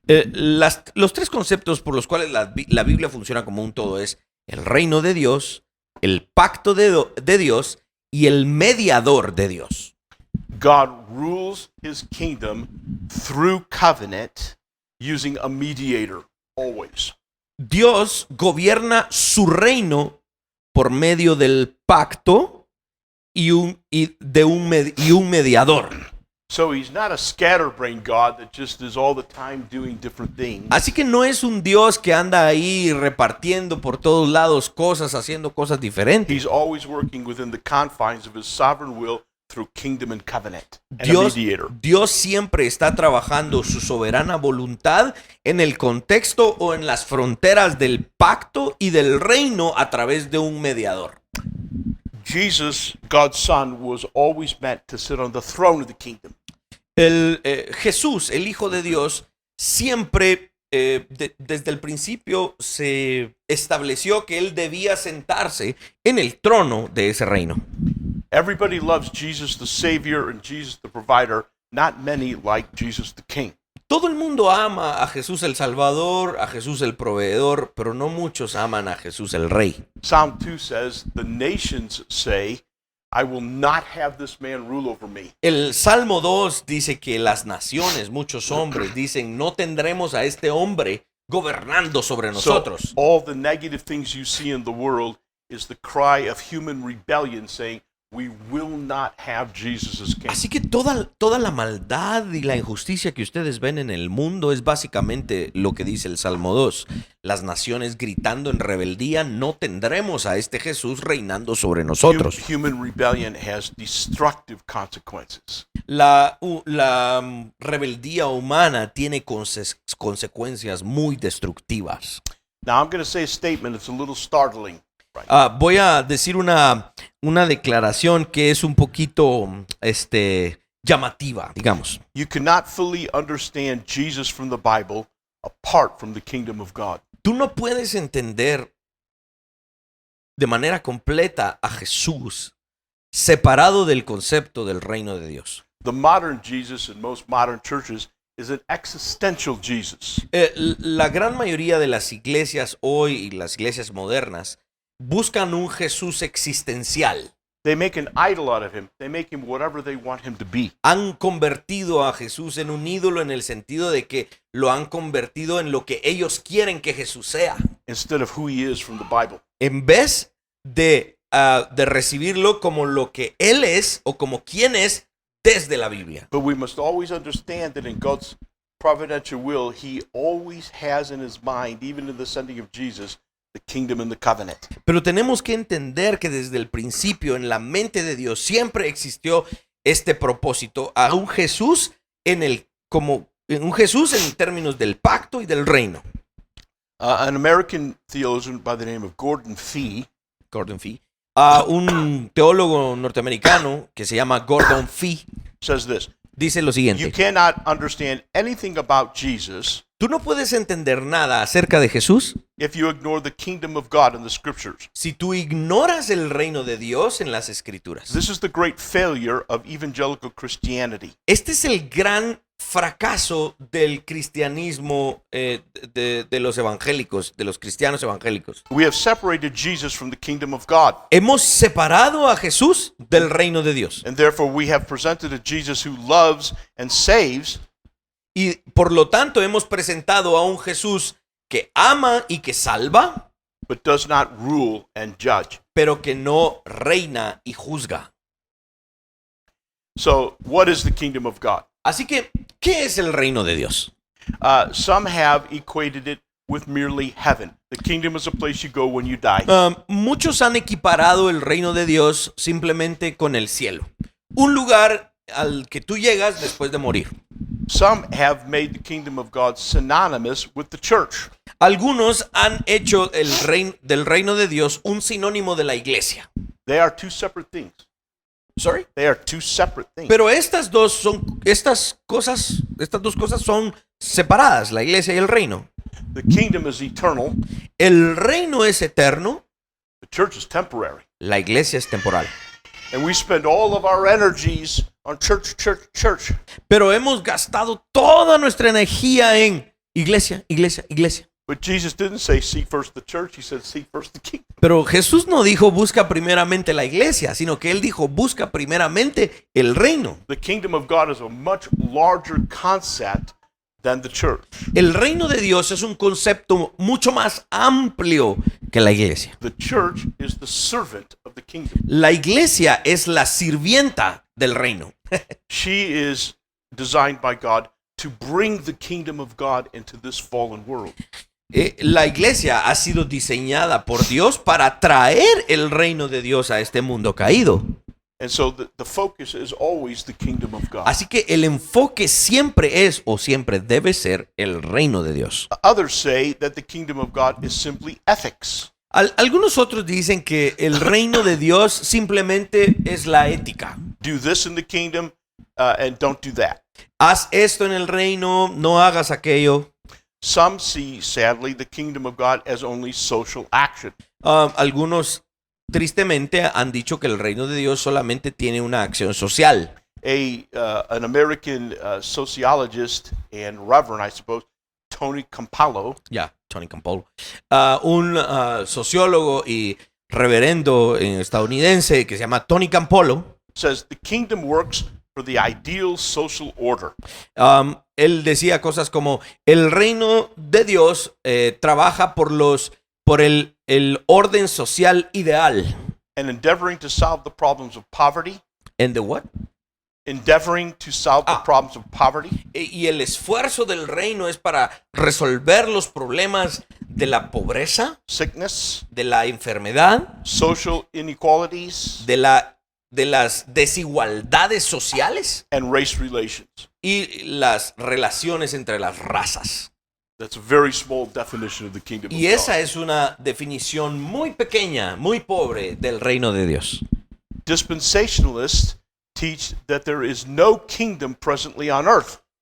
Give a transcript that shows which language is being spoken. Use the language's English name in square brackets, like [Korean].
[Spanish] Los tres conceptos por los cuales la Biblia funciona como un todo es el reino de Dios, el pacto de Dios y el mediador de Dios. [English] God rules his kingdom through covenant using a mediator always. [Spanish] Dios gobierna su reino por medio del pacto y un mediador. [English] So he's not a scatterbrained God that just is all the time doing different things. [Spanish] Así que no es un Dios que anda ahí repartiendo por todos lados cosas, haciendo cosas diferentes. [English] He's always working within the confines of his sovereign will through kingdom and covenant and a mediator. [Spanish] Dios siempre está trabajando su soberana voluntad en el contexto o en las fronteras del pacto y del reino a través de un mediador. [English] Jesus, God's Son, was always meant to sit on the throne of the kingdom. [Spanish] Jesús, el Hijo de Dios, siempre desde el principio se estableció que él debía sentarse en el trono de ese reino. [English] Everybody loves Jesus the Savior and Jesus the Provider. Not many like Jesus the King. [Spanish] Todo el mundo ama a Jesús el Salvador, a Jesús el Proveedor, pero no muchos aman a Jesús el Rey. [English] Psalm 2 says, the nations say, I will not have this man rule over me. [Spanish] El Salmo 2 dice que las naciones, muchos hombres, dicen, no tendremos a este hombre gobernando sobre nosotros. [English] So all the negative things you see in the world is the cry of human rebellion saying, we will not have Jesus as king. [Spanish] Así que toda la maldad y la injusticia que ustedes ven en el mundo es básicamente lo que dice el Salmo 2. Las naciones gritando en rebeldía, no tendremos a este Jesús reinando sobre nosotros. [English] Human rebellion has destructive consequences. [Spanish] La rebeldía humana tiene consecuencias muy destructivas. [English] Now I'm going to say a statement that's a little startling. [Spanish] Voy a decir una declaración que es un poquito llamativa, digamos. [English] You cannot fully understand Jesus from the Bible apart from the kingdom of God. [Spanish] Tú no puedes entender de manera completa a Jesús separado del concepto del reino de Dios. [English] The modern Jesus in most modern churches is an existential Jesus. [Spanish] La gran mayoría de las iglesias hoy y las iglesias modernas buscan un Jesús existencial. [English] They make an idol out of him. They make him whatever they want him to be. [Spanish] Han convertido a Jesús en un ídolo en el sentido de que lo han convertido en lo que ellos quieren que Jesús sea, [English] Instead of who he is from the Bible. [Spanish] en vez de recibirlo como lo que Él es o como quien es desde la Biblia. [English] But we must always understand that in God's providential will, he always has in his mind, even in the sending of Jesus, the kingdom and the covenant. [Spanish] Pero tenemos que entender que desde el principio en la mente de Dios siempre existió este propósito a un Jesús un Jesús en términos del pacto y del reino. [English] An American theologian by the name of Gordon Fee [Spanish] un teólogo norteamericano que se llama Gordon Fee [English] says this. [Spanish] dice lo [English] You [Spanish] siguiente: [English] cannot understand anything about Jesus [Spanish] tú no puedes entender nada acerca de Jesús [English] if you ignore the kingdom of God in the scriptures. [Spanish] si tú ignoras el reino de Dios en las Escrituras. [English] This is the great failure of evangelical Christianity. [Spanish] Este es el gran fracaso del cristianismo de los evangélicos, de los cristianos evangélicos. [English] We have separated Jesus from the kingdom of God, [Spanish] Hemos separado a Jesús del reino de Dios [English] and therefore we have presented a Jesus who loves and saves, [Spanish] y por lo tanto hemos presentado a un Jesús que ama y que salva, [English] but does not rule and judge. [Spanish] pero que no reina y juzga. [English] So, what is the kingdom of God? [Spanish] Así que, ¿qué es el reino de Dios? [English] Some have equated it with merely heaven. The kingdom is a place you go when you die. [Spanish] Muchos han equiparado el reino de Dios simplemente con el cielo, un lugar al que tú llegas después de morir. [English] Some have made the kingdom of God synonymous with the church. [Spanish] Algunos han hecho del reino de Dios un sinónimo de la iglesia. [English] They are two separate things. Sorry. They are two separate things. [Spanish] Pero estas dos cosas son separadas, la iglesia y el reino. [English] The kingdom is eternal. [Spanish] El reino es eterno, [English] The church is temporary. [Spanish] la iglesia es temporal. [English] And we spend all of our energies on church. [Spanish] Pero hemos gastado toda nuestra energía en iglesia. [English] But Jesus didn't say seek first the church. He said seek first the kingdom. [Spanish] Pero Jesús no dijo busca primeramente la iglesia, sino que él dijo busca primeramente el reino. [English] The kingdom of God is a much larger concept than the church. [Spanish] El reino de Dios es un concepto mucho más amplio que la iglesia. [English] The church is the servant of the kingdom. [Spanish] La iglesia es la sirvienta del reino. [English] She is designed by God to bring the kingdom of God into this fallen world. [Spanish] La iglesia ha sido diseñada por Dios para traer el reino de Dios a este mundo caído. [English] And so the focus is always the kingdom of God. [Spanish] Así que el enfoque siempre es o siempre debe ser el reino de Dios. [English] Others say that the kingdom of God is simply ethics. [Spanish] Algunos otros dicen que el reino de Dios simplemente es la ética. [English] Do this in the kingdom and don't do that. [Spanish] Haz esto en el reino, no hagas aquello. [English] Some see, sadly, the kingdom of God as only social action. [Spanish] Algunos tristemente han dicho que el reino de Dios solamente tiene una acción social. [English] An American sociologist and reverend, I suppose, Tony Campolo, [Spanish] Tony Campolo, un sociólogo y reverendo estadounidense que se llama Tony Campolo, [English] says the kingdom works for the ideal social order. [Spanish] Él decía cosas como el reino de Dios trabaja por el orden social ideal. [English] And endeavoring to solve the problems of poverty. And the what? Endeavoring to solve the problems of poverty. [Spanish] Y el esfuerzo del reino es para resolver los problemas de la pobreza, [English] sickness, [Spanish] de la enfermedad, [English] social inequalities, [Spanish] de las desigualdades sociales [English] and race relations. [Spanish] Y las relaciones entre las razas. [English] That's a very small definition of the kingdom [Spanish] Y [English] of [Spanish] esa [English] God. [Spanish] es una definición muy pequeña, muy pobre del reino de Dios. [English] Dispensationalists teach that there is no kingdom presently on earth.